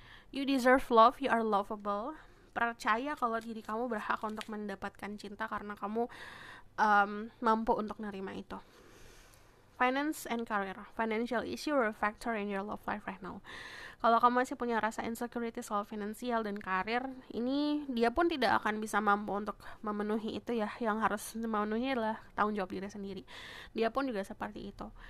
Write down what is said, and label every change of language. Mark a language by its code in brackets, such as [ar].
[en] You deserve love, you are lovable. [id] Percaya kalau diri kamu berhak untuk mendapatkan cinta karena kamu mampu untuk nerima itu. [en] Finance and career. Financial issue or factor in your love life right now. [id] Kalau kamu masih punya rasa insecurity soal finansial dan karir, ini dia pun tidak akan bisa mampu untuk memenuhi itu ya. Yang harus memenuhi adalah tanggung jawab diri sendiri. Dia pun juga seperti itu.